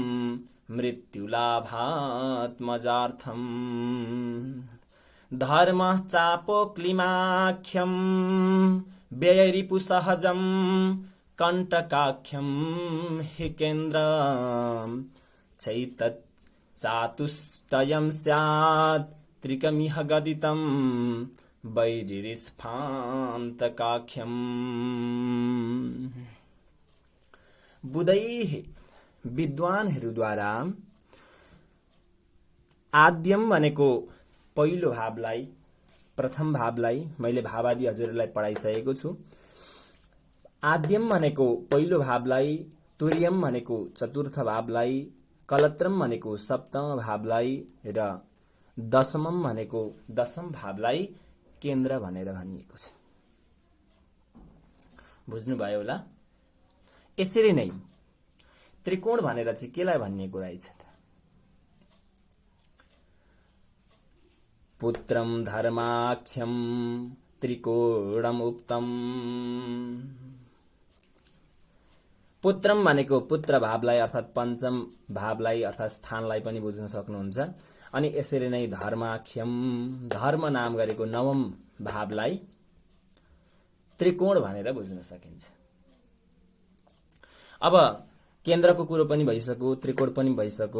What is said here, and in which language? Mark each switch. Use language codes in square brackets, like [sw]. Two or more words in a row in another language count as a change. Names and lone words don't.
[sa] मृत्युलाभात्मजार्थम् धर्मः चापोक्लिमाख्यं व्ययरिपुसहजं कंटकाख्यं हि केन्द्रं चैतत् चातुष्टयं स्यात् त्रिकमिह गदितं वैरिस्फान्तकाख्यम्। [ne] बुधैः विद्वानहरुद्वारा आद्यम भनेको पहिलो भावलाई, प्रथम भावलाई मैले भावादि हजुरहरुलाई पढाइसकेको छु। आद्यम भनेको पहिलो भावलाई, तुर्यम भनेको चतुर्थ भावलाई, कलत्रम भनेको सप्तम भावलाई र दशमम भनेको दशम भावलाई केन्द्र भनेर भनिएको छ। बुझ्नुभयो होला? यसरी नै त्रिकोण भनेर चाहिँ केलाई भनिएको रहेछ त? [sa] पुत्रम धर्माख्यम त्रिकोणम उक्तम। [ne] पुत्रम भनेको पुत्र भावलाई अर्थात् पञ्चम भावलाई अर्थात् स्थानलाई पनि बुझ्न सक्नुहुन्छ। अनि यसरी नै धर्माख्यम, धर्म नाम गरेको नवम भावलाई त्रिकोण भनेर बुझ्न सकिन्छ। अब केन्द्रको कुरो पनि भइसक्यो, त्रिकोण पनि भइसक्यो।